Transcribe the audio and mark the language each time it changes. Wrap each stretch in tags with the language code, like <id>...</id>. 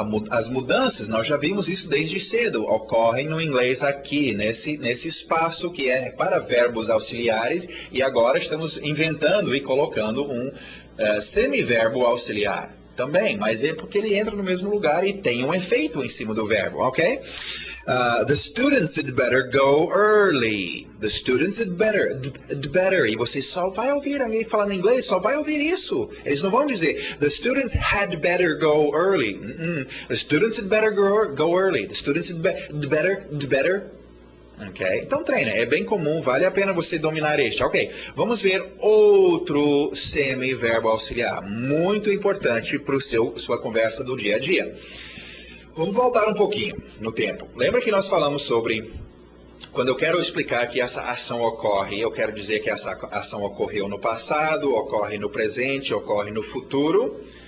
<pt>As mudanças, nós já vimos isso desde cedo, ocorrem no inglês aqui, nesse espaço que é para verbos auxiliares, e agora estamos inventando e colocando um semiverbo auxiliar também, mas é porque ele entra no mesmo lugar e tem um efeito em cima do verbo, ok?</pt> <en>The students had better go early. The students had better.</en> <pt>E você só vai ouvir alguém falando inglês, só vai ouvir isso. Eles não vão dizer,</pt> <en>the students had better go early. The students had better go early. The students had better. Ok?</en> <pt>Então treina, é bem comum, vale a pena você dominar este. Ok, vamos ver outro semiverbo auxiliar, muito importante para sua conversa do dia a dia. Vamos voltar um pouquinho no tempo. Lembra que nós falamos sobre, quando eu quero explicar que essa ação ocorre, eu quero dizer que essa ação ocorreu no passado, ocorre no presente, ocorre no futuro.</pt>